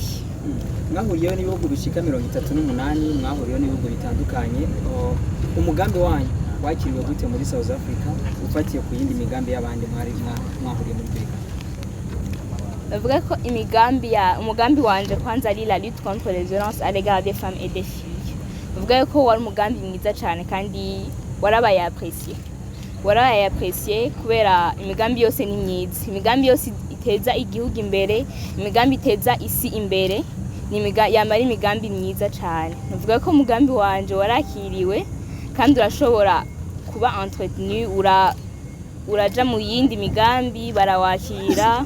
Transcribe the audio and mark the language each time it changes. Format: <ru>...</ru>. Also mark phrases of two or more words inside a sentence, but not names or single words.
<rn>Mwahuriyeho n'ibihugu bishika 38, mwahuriyeho n'ibihugu bitandukanye. Umugambi wanyu wakiriwe gute muri South Africa ufatiye ku yindi migambi y'abandi mwahuriye muri Afrika? Bavuga ko umugambi wanje kwanza ari</rn> <fr>la lutte contre les violences à l'égard des femmes et des filles.</fr> <rn>Bavuga ko wari umugambi mwiza cane kandi warabaye apprécié kubera imigambi yose ni myiza. Imigambi yose iteza igihugu imbere, imigambi iteza isi imbere, yamara imigambi myiza cane. Bavuga ko umugambi wanje warakiriwe kandi urashobora kuba entretenu, uraja mu yindi migambi barawakira.</rn>